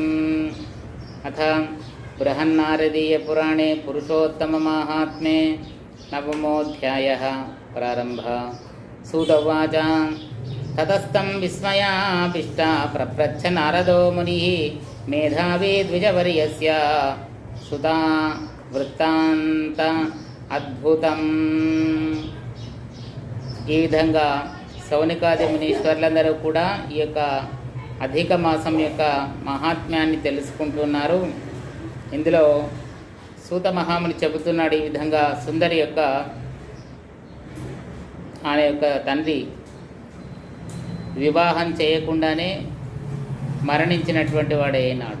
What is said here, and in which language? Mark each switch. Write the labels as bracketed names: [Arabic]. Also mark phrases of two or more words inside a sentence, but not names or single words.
[Sanskrit] अथ बृहन्नारदीयपुराणे पुरुषोत्तममाहात्म्ये नवमोऽध्यायः प्रारम्भः। सूत उवाच ततस्तं विस्मयाभिष्टा प्रपृच्छ नारदो मुनिः मेधावी द्विजवर्यस्य सुता వృత్తాంత అద్భుతం। [Telugu] ఈ విధంగా శౌనికాది మునీశ్వర్లందరూ కూడా ఈ యొక్క అధిక మాసం యొక్క మహాత్మ్యాన్ని తెలుసుకుంటున్నారు. ఇందులో సూత మహాముని చెబుతున్నాడు ఈ విధంగా సుందరి యొక్క ఆయన యొక్క తండ్రి వివాహం చేయకుండానే మరణించినటువంటి వాడే అయినాడు.